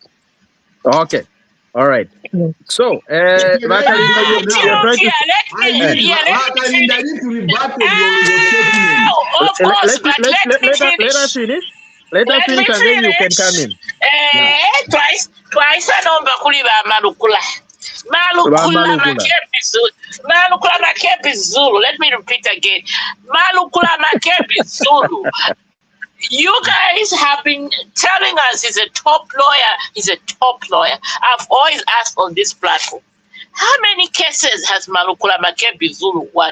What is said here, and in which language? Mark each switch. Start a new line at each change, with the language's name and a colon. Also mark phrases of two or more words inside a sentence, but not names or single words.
English: Okay. All right. So, let me finish. Let us finish and then you can come in.
Bemba: Twice anomba kuliba malukula. Malukula makepi Zulu.
English: Let me repeat again. Malukula makepi Zulu. You guys have been telling us he's a top lawyer. He's a top lawyer. I've always asked on this platform, how many cases has Malukula Makepi Zulu won?